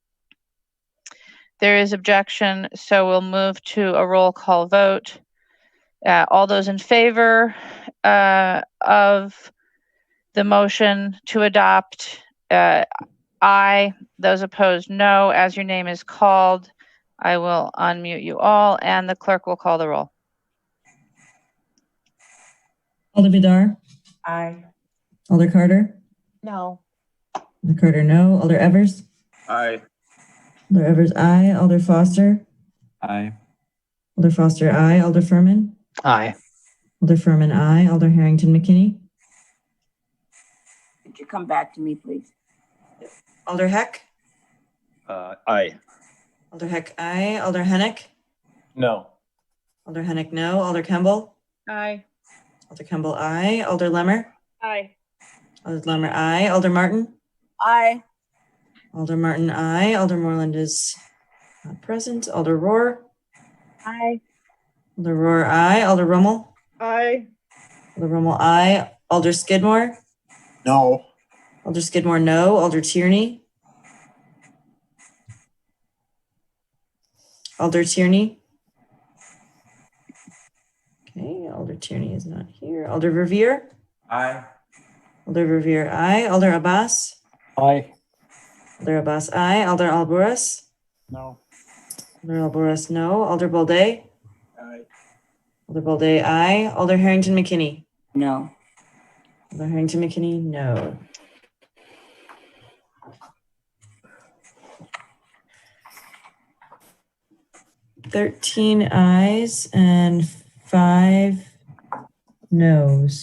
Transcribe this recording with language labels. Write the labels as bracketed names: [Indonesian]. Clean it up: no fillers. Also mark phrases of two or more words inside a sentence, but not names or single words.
[English] There is objection, so we'll move to a roll call vote. All those in favor of the motion to adopt, aye. Those opposed, no. As your name is called, I will unmute you all, and the clerk will call the roll. Alder Vidar, Aye. Alder Carter, No. Alder Carter, no. Alder Evers, Aye. Alder Evers, aye. Alder Foster, Aye. Alder Foster, aye. Alder Furman, Aye. Alder Furman, aye. Alder Harrington McKinney, Could you come back to me, please? Alder Heck, Aye. Alder Heck, aye. Alder Hennick, No. Alder Hennick, no. Alder Kemble, Aye. Alder Kemble, aye. Alder Lemmer, Aye. Alder Lemmer, aye. Alder Martin, Aye. Alder Martin, aye. Alder Moreland is not present. Alder Rohr, Aye. Alder Rohr, aye. Alder Rummel, Aye. Alder Rummel, aye. Alder Skidmore, No. Alder Skidmore, no. Alder Tierney, Alder Tierney. Okay, Alder Tierney is not here. Alder Verveer, Aye. Alder Verveer, aye. Alder Abbas, Aye. Alder Abbas, aye. Alder Alboras, No. Alder Alboras, no. Alder Bolday, Aye. Alder Bolday, aye. Alder Harrington McKinney, No. Alder Harrington McKinney, no. Thirteen ayes and 5 noes.